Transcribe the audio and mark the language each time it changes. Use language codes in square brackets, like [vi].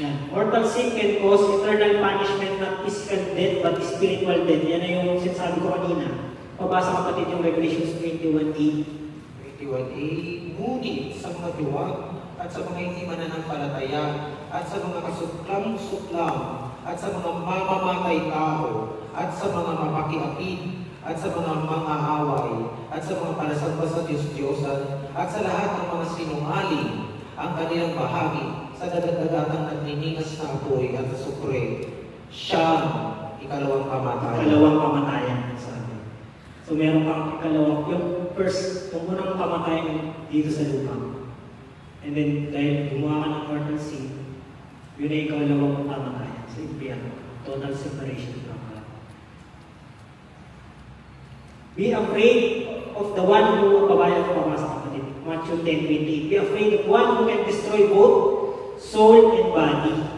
[en] Mortal sin can cause eternal punishment, not physical death, but spiritual death. [tl] Yan na yung sinasabi ko kanina. Pabasa kapatid yung Revelations 21:8. 21:8, ngunit sa mga duwag at sa mga hindi mananampalataya at sa mga kasuklam-suklam at sa mga mamamatay tao at sa mga mapakiapid at sa mga away at sa mga palasamba sa Diyos-Diyosan at sa lahat ng mga sinungaling ang kanilang bahagi sa dadagatang nagniningas na apoy at sukre, siyang ikalawang kamatayan. Ikalawang kamatayan, sabi. So meron kang ikalawang, yung unang kamatayan dito sa lupa. [en] And then, [tl] dahil gumawa ka ng mortal sin, yun ay ikalawang kamatayan sa impyerno. [en] Total separation from God. Be afraid of the one who, [tl] kabayan ko pabasa kapatid, [en] Matthew 10:20. Be afraid of one who can destroy both soul and body.